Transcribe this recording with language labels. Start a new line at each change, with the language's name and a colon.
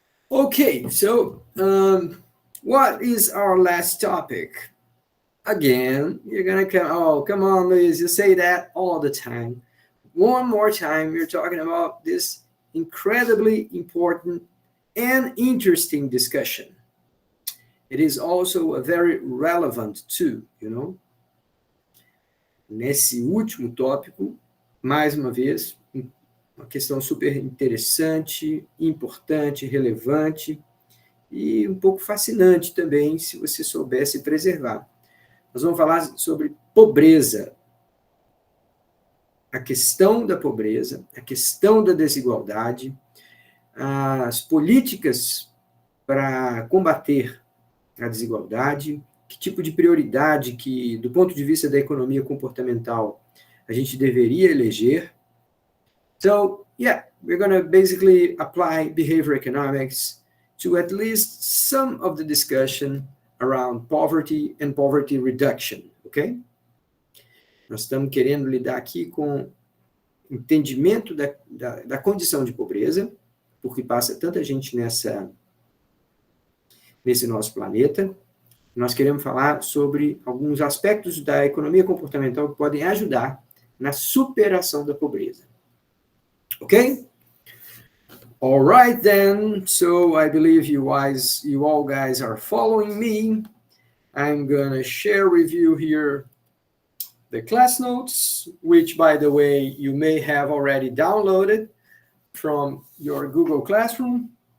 English: Okay, so what is our last topic? Again, you're going to come on, Luis, you say that all the time. One more time, we're talking about this incredibly important and interesting discussion. It is also a very relevant too,
Portuguese: Nesse último tópico, mais uma vez, uma questão super interessante, importante, relevante e um pouco fascinante também, se você soubesse preservar. Nós vamos falar sobre pobreza. A questão da pobreza, a questão da desigualdade, as políticas para combater a desigualdade, que tipo de prioridade que, do ponto de vista da economia comportamental, a gente deveria eleger.
English: So, yeah, we're going to basically apply behavior economics to at least some of the discussion around poverty and poverty reduction, okay?
Portuguese: Nós estamos querendo lidar aqui com entendimento da condição de pobreza, porque passa tanta gente nesse nosso planeta. Nós queremos falar sobre alguns aspectos da economia comportamental que podem ajudar na superação da pobreza.
English: Okay? All right, then. So I believe you all guys are following me. I'm going to share with you here the class notes, which, by the way, you may have already downloaded from your Google Classroom.